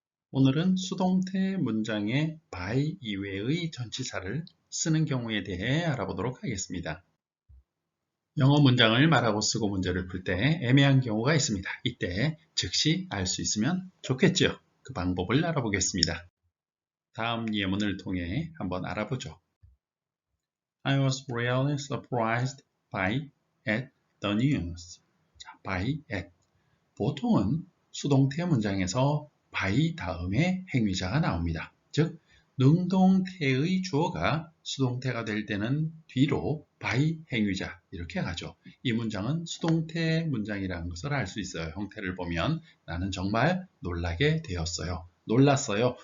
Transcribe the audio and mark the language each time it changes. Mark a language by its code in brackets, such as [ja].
[ko] 오늘은 수동태 문장에 by 이외의 전치사를 쓰는 경우에 대해 알아보도록 하겠습니다. 영어 문장을 말하고 쓰고 문제를 풀 때 애매한 경우가 있습니다. 이때 즉시 알 수 있으면 좋겠죠. 그 방법을 알아보겠습니다. 다음 예문을 통해 한번 알아보죠. [en] I was really surprised by at the news. 자, by at. [ko] 보통은 수동태 문장에서 by 다음에 행위자가 나옵니다. 즉, 능동태의 주어가 수동태가 될 때는 뒤로 by 행위자 이렇게 가죠. 이 문장은 수동태 문장이라는 것을 알 수 있어요. 형태를 보면 나는 정말 놀라게 되었어요. 놀랐어요.